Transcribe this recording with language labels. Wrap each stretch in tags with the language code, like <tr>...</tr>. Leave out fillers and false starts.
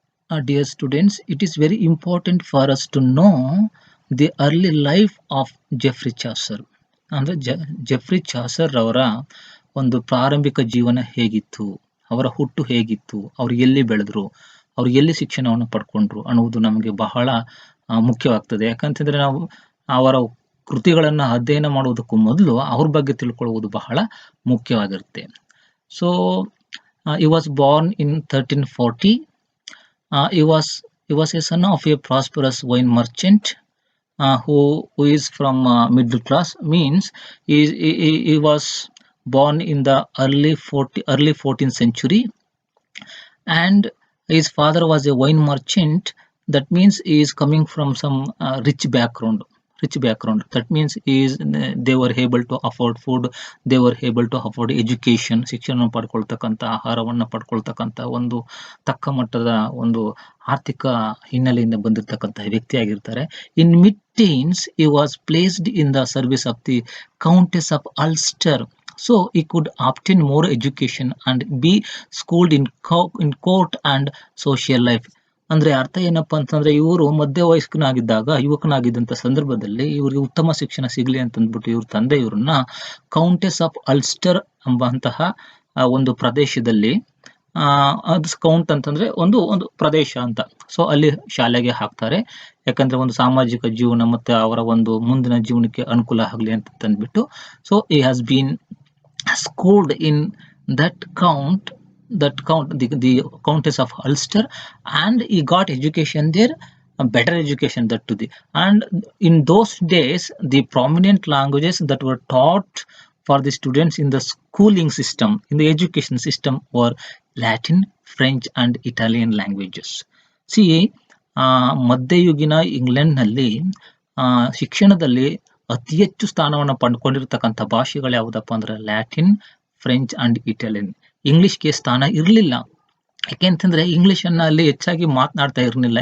<en>Dear students, it is very important for us to know the early life of Geoffrey Chaucer.</en> <kn>ಅಂದ್ರೆ Jeffrey Chaucer ಅವರ ಒಂದು ಪ್ರಾರಂಭಿಕ ಜೀವನ ಹೇಗಿತ್ತು, ಅವರ ಹುಟ್ಟು ಹೇಗಿತ್ತು, ಅವ್ರು ಎಲ್ಲಿ ಬೆಳೆದ್ರು, ಅವ್ರು ಎಲ್ಲಿ ಶಿಕ್ಷಣವನ್ನು ಪಡ್ಕೊಂಡ್ರು ಅನ್ನುವುದು ನಮಗೆ ಬಹಳ ಮುಖ್ಯವಾಗ್ತದೆ. ಯಾಕಂತಂದ್ರೆ ನಾವು ಅವರ ಕೃತಿಗಳನ್ನ ಅಧ್ಯಯನ ಮಾಡುವುದಕ್ಕೂ ಮೊದಲು ಅವ್ರ ಬಗ್ಗೆ ತಿಳ್ಕೊಳ್ಳುವುದು ಬಹಳ ಮುಖ್ಯವಾಗಿರುತ್ತೆ.</kn> <en>So he was born in 1340. He was a son of a prosperous wine merchant. who is from middle class, means he was born in the early 14th century, and his father was a wine merchant. That means he is coming from some rich background. That means they were able to afford food, they were able to afford education,</en> <kn>ಶಿಕ್ಷಣ ಪಡ್ಕೊಳ್ತಕ್ಕಂಥ, ಆಹಾರವನ್ನು ಪಡ್ಕೊಳ್ತಕ್ಕಂಥ ಒಂದು ತಕ್ಕ ಮಟ್ಟದ ಒಂದು ಆರ್ಥಿಕ ಹಿನ್ನೆಲೆಯಿಂದ ಬಂದಿರತಕ್ಕಂತಹ ವ್ಯಕ್ತಿಯಾಗಿರ್ತಾರೆ.</kn> <en>In mid teens he was placed in the service of the Countess of Ulster, so he could obtain more education and be schooled in court and social life.</en> <kn>ಅಂದ್ರೆ ಅರ್ಥ ಏನಪ್ಪಾ ಅಂತಂದ್ರೆ, ಇವರು ಮಧ್ಯ ಯುವಕನಾಗಿದ್ದಂತ ಸಂದರ್ಭದಲ್ಲಿ ಇವರಿಗೆ ಉತ್ತಮ ಶಿಕ್ಷಣ ಸಿಗ್ಲಿ ಅಂತಂದ್ಬಿಟ್ಟು ಇವ್ರ ತಂದೆ ಇವ್ರನ್ನ ಕೌಂಟೆಸ್ ಆಫ್ ಅಲ್ಸ್ಟರ್ ಎಂಬಂತಹ ಒಂದು ಪ್ರದೇಶದಲ್ಲಿ, ಅದು ಕೌಂಟ್ ಅಂತಂದ್ರೆ ಒಂದು ಪ್ರದೇಶ ಅಂತ, ಸೊ ಅಲ್ಲಿ ಶಾಲೆಗೆ ಹಾಕ್ತಾರೆ. ಯಾಕಂದ್ರೆ ಒಂದು ಸಾಮಾಜಿಕ ಜೀವನ ಮತ್ತೆ ಅವರ ಒಂದು ಮುಂದಿನ ಜೀವನಕ್ಕೆ ಅನುಕೂಲ ಆಗಲಿ ಅಂತ ತಂದ್ಬಿಟ್ಟು.</kn> <en>So he has been schooled in that the Countess of Ulster, and he got education there, a better education that to the. And in those days, the prominent languages that were taught for the students in the schooling system, in the education system, were Latin, French and Italian languages.</en> <kn>See, ಮಧ್ಯಯುಗಿನ ಇಂಗ್ಲೆಂಡ್ನಲ್ಲಿ ಶಿಕ್ಷಣದಲ್ಲಿ ಅತಿ ಹೆಚ್ಚು ಸ್ಥಾನವನ್ನು ಪಡ್ಕೊಂಡಿರ್ತಕ್ಕಂಥ ಭಾಷೆಗಳು ಯಾವುದಪ್ಪ ಅಂದ್ರೆ Latin, French and Italian. ಇಂಗ್ಲಿಷ್ಗೆ ಸ್ಥಾನ ಇರಲಿಲ್ಲ. ಯಾಕೆಂತಂದ್ರೆ ಇಂಗ್ಲಿಷ್ ಅನ್ನ ಅಲ್ಲಿ ಹೆಚ್ಚಾಗಿ ಮಾತನಾಡ್ತಾ ಇರಲಿಲ್ಲ.</kn>